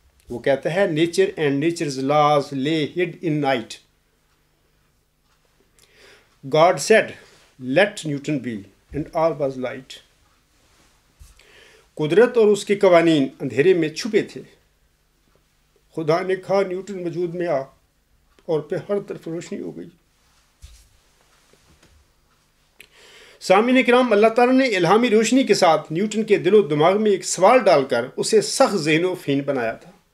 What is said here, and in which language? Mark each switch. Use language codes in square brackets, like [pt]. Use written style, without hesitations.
[en] وہ کہتا ہے nature and nature's laws lay hid in night. God said, let Newton be, and all was light. [ur] قدرت اور اس کے قوانین اندھیرے میں چھپے تھے. خدا نے کہا نیوٹن وجود میں آ، اور پہ ہر طرف روشنی ہو گئی. سامعین کرام، اللہ تعالیٰ نے الہامی روشنی کے ساتھ نیوٹن کے دل و دماغ میں ایک سوال ڈال کر اسے سخت ذہن و فہم بنایا تھا.